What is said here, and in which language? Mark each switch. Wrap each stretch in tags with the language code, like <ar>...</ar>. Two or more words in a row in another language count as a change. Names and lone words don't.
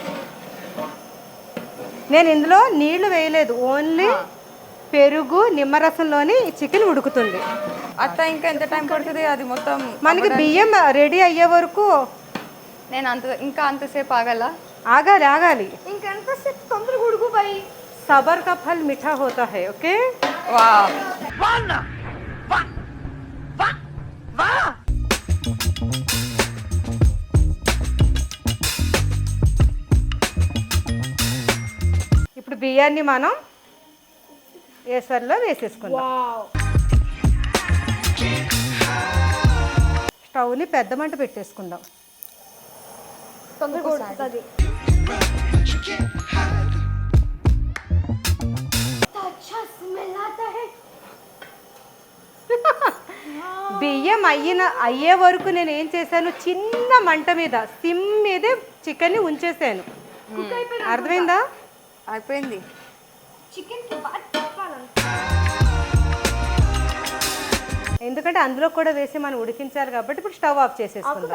<te>నేను ఇందులో నీళ్లు వేయలేదు, ఓన్లీ పెరుగు నిమ్మరసంలోని చికెన్ ఉడుకుతుంది. అత్త ఇంకా ఎంత టైం పడుతుంది అది మొత్తం? మనకి బియ్యం రెడీ అయ్యే వరకు నేను ఇంకా అంతసేపు ఆగాల? ఆగాలి ఆగాలి. ఇంకెంతసేపు? తొందరగా ఉడుకు బాయ్.</te> <hi>सब्र का फल मीठा होता है.</hi> <te>ఓకే? వావ్. ఇప్పుడు బియ్యాన్ని మనం ఏసర్లో వేసేసుకుందాం. స్టవ్ని పెద్ద మంట పెట్టేసుకుందాం. తొందరగా ఉడుకుతుంది.</te> <hi>अच्छा स्मेल आता है.</hi> <te>బియ్యం అయ్యే వరకు నేను ఏం చేశాను, చిన్న మంట మీద సిమ్ మీదే చికెన్ని ఉంచేసాను. అర్థమైందా? అయిపోయింది. చికెన్ కి బాగా తిప్పాలంట. ఎందుకంటే అందులో కూడా వేసి మనం ఉడికించాలి కాబట్టి ఇప్పుడు</te> <en>stove off</en> <te>చేసేసుకుందాం.</te>